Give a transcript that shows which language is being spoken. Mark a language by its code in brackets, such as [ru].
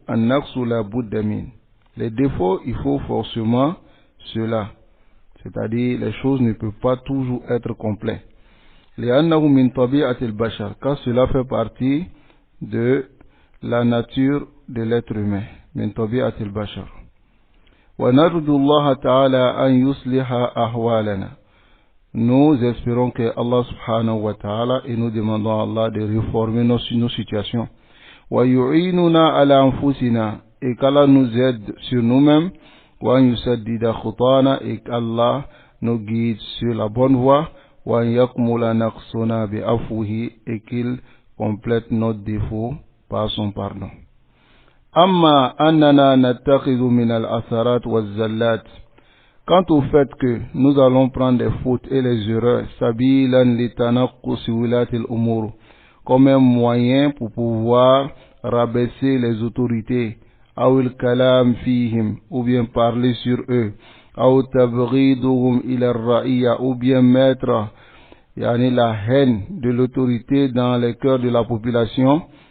[ar] An-naqsu la budda min. [fr] Les défauts, il faut forcément cela. C'est-à-dire, les choses ne peuvent pas toujours être complètes. [ar] لأنه من طبيعة البشر, [fr] car cela fait partie de la nature de l'être humain. [ar] من طبيعة البشر. ونرجو الله تعالى أن يصلح أحوالنا. [fr] Nous espérons que Allah subhanahu wa ta'ala, et nous demandons à Allah de réformer nos situations. [ar] ويعيننا على أنفسنا, [fr] et qu'Allah nous aide sur nous-mêmes. [ar] وأن يسدد خطانا, [fr] et qu'Allah nous guide sur la bonne voie. [ar] وأن يكمل نقصنا بعفوه, [fr] et qu'il complète notre défaut par son pardon. [ar] أما أننا نتخذ من الأثرات والزلات. [fr] Quant au fait que nous allons prendre des fautes et les erreurs, [ar] سبيلا لتنقص ولاة الأمور, [fr] comme un moyen pour pouvoir rabaisser les autorités, [ar] أو الكلام فيهم, [fr] ou bien parler sur eux, [ar] أو تبغيضهم إلى الرعية, [fr] ou bien mettre la haine de l'autorité dans les cœurs de la population.